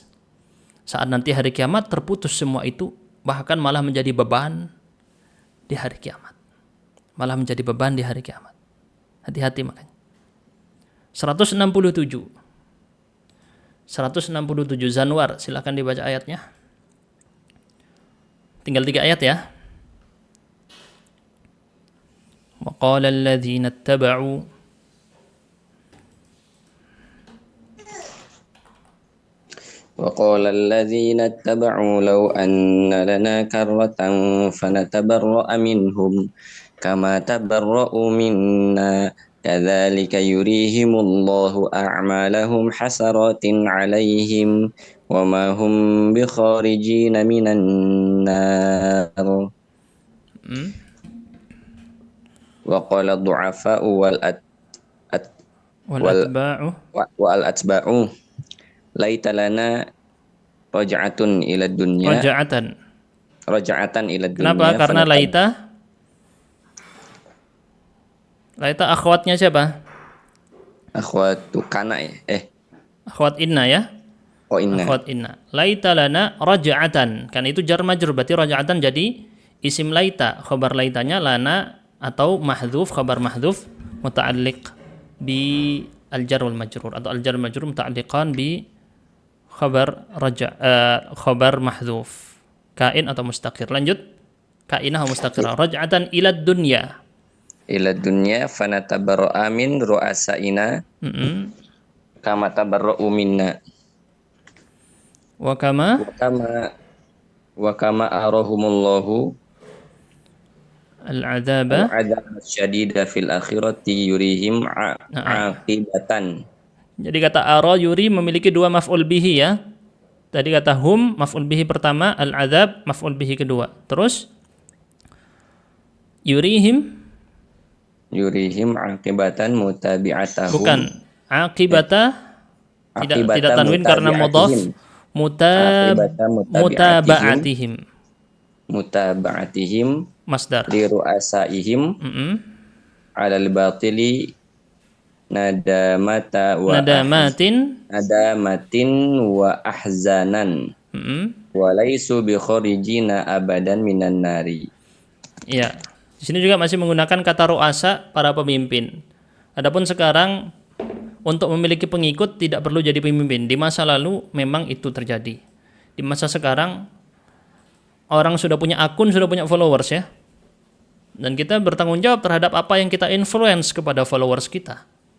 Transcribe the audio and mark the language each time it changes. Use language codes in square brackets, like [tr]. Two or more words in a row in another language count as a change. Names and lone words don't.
[id] Saat nanti hari kiamat terputus semua itu, bahkan malah menjadi beban di hari kiamat. Malah menjadi beban di hari kiamat. Hati-hati makanya. 167 Zanwar, silakan dibaca ayatnya. Tinggal 3 ayat ya. [ar] وقال الذين اتبعوا وقال الذين اتبعوا لو أن لنا كرة فنتبرأ منهم كما تبرأوا منا كذلك يريهم الله أعمالهم حسرات عليهم وما هم بخارجين من النار وقال الضعفاء والأتباع ليت لنا رجعة إلى دنيا. رجعة إلى دنيا. [id] Kenapa? Karena laita akhwatnya siapa? [ar] أخوات كان ya. أخوات إن ya? Oh inna. أخوات إن. ليت لنا رجعة. [id] Kan itu [ar] جار مجرور, [id] berarti raja'atan jadi [ar] اسم ليت. Khabar laitanya lana atau mahdhuf, خبر محذوف متعلق بالجار والمجرور, atau الجار والمجرور متعلقا بخبر خبر محذوف, kain atau mustaqir. [id] Lanjut, kainah atau mustaqirah. [ar] رجعة إلى دنيا. إلى دنيا فنتبرأ من رؤسائنا. كما تبرءوا منا. Wa كما أراهم الله al-'adzaba شديدا في الآخرة يريهم عاقبة. [id] Jadi kata ara yuri memiliki 2 [ar] مفعول به [id] ya. Tadi kata hum [ar] مفعول به [id] pertama, al-'adzab [ar] مفعول به [id] kedua. Terus [ar] يريهم عاقبة متابعتهم. [id] Bukan, aqibata tidak tanwin karena mudhaf. [ar] Mutaba'atihim masdar li رؤسائهم على الباطل nadamatin ندامة وأحزانا وليسوا بخارجين أبدا من النار. [id] Ya, di sini juga masih menggunakan kata ru'asa, para pemimpin. Adapun sekarang untuk memiliki pengikut tidak perlu jadi pemimpin. Di masa lalu memang itu terjadi. Di masa sekarang orang sudah punya akun, sudah punya followers ya. Dan kita bertanggung jawab terhadap apa yang kita influence kepada followers kita.